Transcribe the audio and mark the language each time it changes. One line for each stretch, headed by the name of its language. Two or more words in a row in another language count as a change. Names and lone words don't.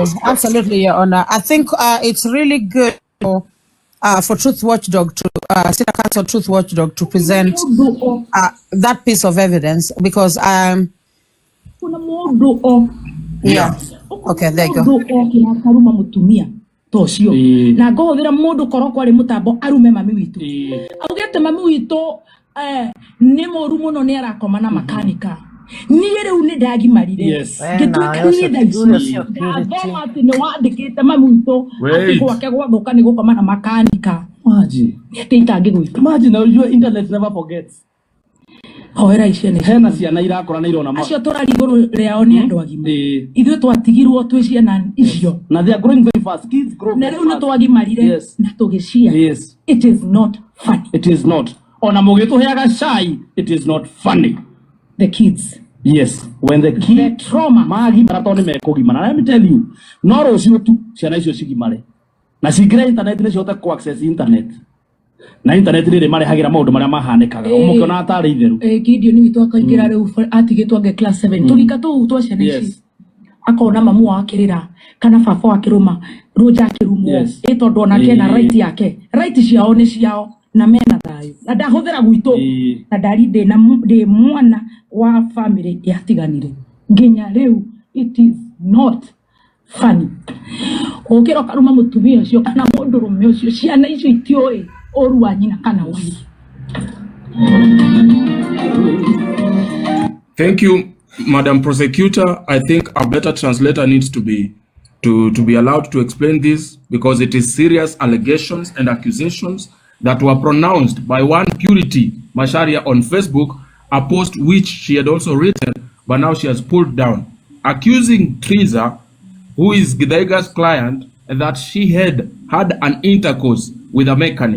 English: you. Absolutely, Your Honor. I think it's really good for Truth Watchdog to senior counsel Truth Watchdog to present that piece of evidence because yeah. Okay, there you go.
Kikuyu: tocio na ngohũthĩra mũndũ korwo kwarĩ mũtambo arume mami witũ augĩte mami witũ nĩ mũru mũno nĩ arakoma na makanika niĩ rĩu nĩ ndagimarire ngĩtuĩka niĩ thaici ndathoma atĩ nĩ wandĩkĩte mami witũ atĩ gwake gwathũka nĩ gũkoma na makanika nĩ atĩ itangĩgwĩka
English: imagine your internet never forgets
Kikuyu: Hoera icio nĩ hena ciana irakora na irona acio tũrari igũrũ rĩao nĩ andũ agima ithuĩ twatigirwo twĩ ciana icio na
English: they are growing very fast kids grow
Kikuyu: na rĩu nĩ twagimarire na tũgĩcia
English: it is not funny it is not
Kikuyu: ona mũgĩtũheaga cai
English: it is not funny the kids when the kids the trauma
Kikuyu: magimara tondũ nĩ mekũgimara
English: let me tell you
Kikuyu: no rũciũ tu ciana icio cigimare na cingĩre internet nĩ cihote ku
English: access internet
Kikuyu: na internet rĩrĩ marehagira maũndũ marĩa mahanĩkaga ũmũkĩona atarĩ itherũ Gideon witũ akaingĩra rĩu atigĩtwo ange class 7 tũrika tũu twa ciana ici akona mamu wakĩrĩra kana baba wakĩrũma rũnja akĩrumwo tondũ onake na right ciao nĩ ciao na mena thayũ na ndahũthĩra gwitũ na ndari ndĩ mwana wa family yatiganire nginya rĩu
English: it is not funny
Kikuyu: ũkĩra karuma mũtumia ũcio kana mũndũrũme ũcio ciana icio itioĩ
English: Thank you, Madam Prosecutor. I think a better translator needs to be allowed to explain this because it is serious allegations and accusations that were pronounced by one Purity Masharia on Facebook, a post which she had also written, but now she has pulled down, accusing Triza, who is Gidega's client, that she had an intercourse with a mechanic.